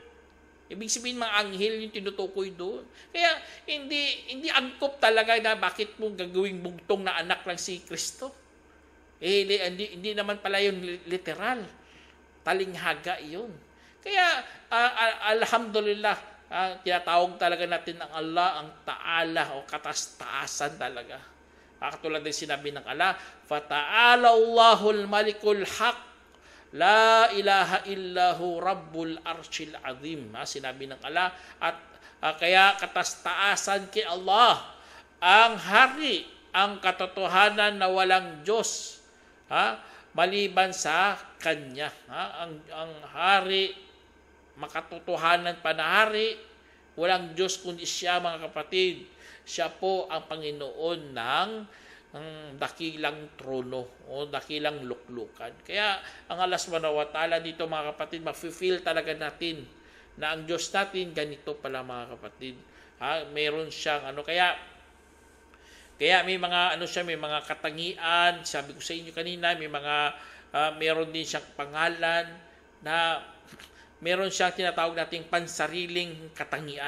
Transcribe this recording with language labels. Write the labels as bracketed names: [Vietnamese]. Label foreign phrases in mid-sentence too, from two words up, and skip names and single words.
[Filipino] Ibig sabihin mga anghel yung tinutukoy doon. Kaya hindi angkop talaga na bakit mo gagawing bugtong na anak lang si Kristo. Hindi naman pala yun literal. Talinghaga yun. Kaya alhamdulillah, tinatawag talaga natin ng Allah ang Ta'ala o katastaasan talaga. Katulad ng sinabi ng Allah, [Arabic] فتعالى الله الملك الحق لا إله إلا هو رب العرش العظيم. [Filipino] Sinabi ng Allah, at kaya katastaasan kay Allah, ang hari, ang katotohanan na walang Diyos, maliban sa Kanya. Ang hari, makatotohanan pa na hari, walang Diyos kundi siya mga kapatid. Siya po ang Panginoon ng dakilang trono o dakilang luklukan. Kaya ang Allah [Arabic] سبحانه وتعالى [Filipino] dito mga kapatid, mafe-feel talaga natin na ang Diyos natin ganito pala mga kapatid. Mayroon siyang kaya may mga may mga katangian. Sabi ko sa inyo kanina, may mga meron din siyang pangalan na meron siyang tinatawag nating pansariling katangian.